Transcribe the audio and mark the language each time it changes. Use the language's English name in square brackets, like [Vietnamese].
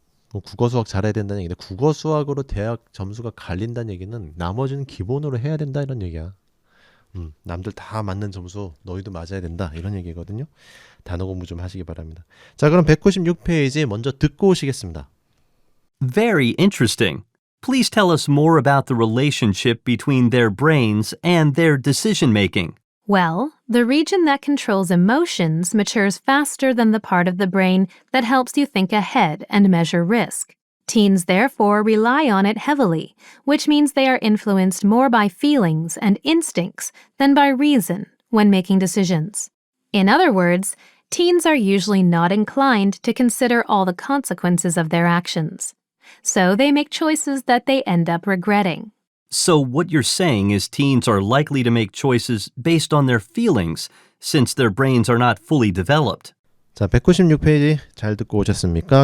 [Korean] 국어 수학 잘해야 된다는 얘기인데 국어 수학으로 대학 점수가 갈린다는 얘기는 나머지는 기본으로 해야 된다 이런 얘기야. 남들 다 맞는 점수 너희도 맞아야 된다 이런 얘기거든요. 단어 공부 좀 하시기 바랍니다. 자, 그럼 196페이지 먼저 듣고 오시겠습니다. [English] Very interesting. Please tell us more about the relationship between their brains and their decision making. Well, the region that controls emotions matures faster than the part of the brain that helps you think ahead and measure risk. Teens therefore rely on it heavily, which means they are influenced more by feelings and instincts than by reason when making decisions. In other words, teens are usually not inclined to consider all the consequences of their actions. So they make choices that they end up regretting. So what you're saying is teens are likely to make choices based on their feelings since their brains are not fully developed. [Korean] 자, 196페이지 잘 듣고 오셨습니까?